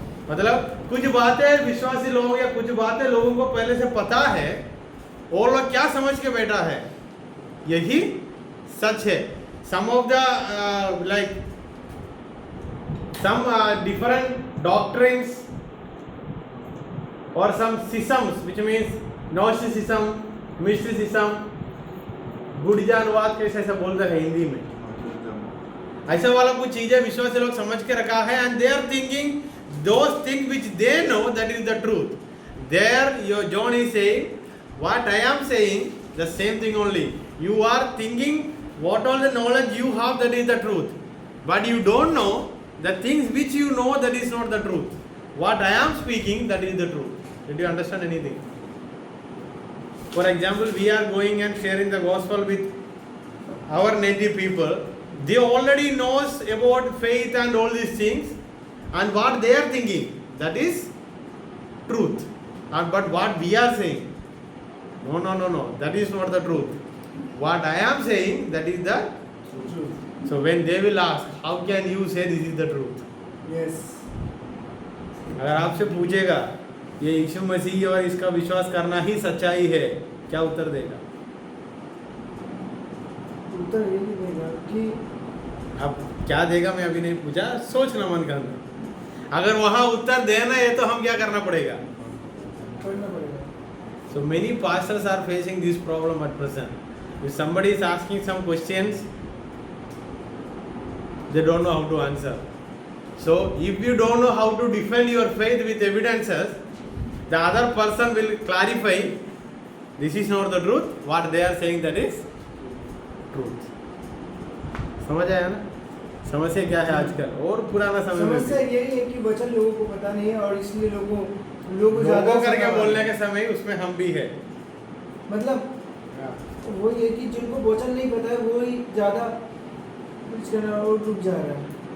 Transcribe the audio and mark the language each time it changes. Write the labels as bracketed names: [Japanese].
[Hindi] मतलब कुछ बातें विश्वासी लोग या कुछ बातें लोगों को पहले से पता है, और लोग क्या समझ के बैठा है यही सच है. [English] some of the like some different doctrines or some schisms, which means Gnosticism, mysticism, [Hindi] बुढ़िया अनुवाद कैसे ऐसा बोलते हैं हिंदी में, ऐसा वाला कुछ चीजें विश्वासी लोग समझ के रखा है, [English] and they are thinking those things which they know that is the truth. There your John is saying what I am saying, the same thing only. You are thinking what all the knowledge you have, that is the truth, but you don't know the things which you know, that is not the truth. What I am speaking, that is the truth. Did you understand anything? For example, we are going and sharing the gospel with our native people. They already knows about faith and all these things, and what they are thinking, that is truth. But what we are saying, no, that is not the truth. What I am saying, that is the True. So when they will ask, how can you say this is the truth? Yes. [Hindi] अगर आपसे पूछेगा ये यीशु मसीह और इसका विश्वास करना ही सच्चाई है, क्या उत्तर देगा? उत्तर ये नहीं देगा कि अब क्या देगा मैं अभी नहीं पूछा, सोचना मन का अंदर। अगर वहाँ उत्तर देना है तो हम क्या करना पड़ेगा? पढ़ना पड़ेगा. [English] So many pastors are facing this problem at present. If somebody is asking some questions, they don't know how to answer. So if you don't know how to defend your faith with evidences, the other person will clarify, this is not the truth, what they are saying that is truth. [Hindi] समझ आया ना? समस्या क्या है आजकल और पुराना समय में समस्या यही है कि वचन लोगों को पता नहीं है और इसलिए लोगों लोगों करके बोलने के समय उसमें हम भी है। मतलब वो ये कि जिनको वचन नहीं पता है वो ही ज्यादा कुछ करना और रुक जा रहा है.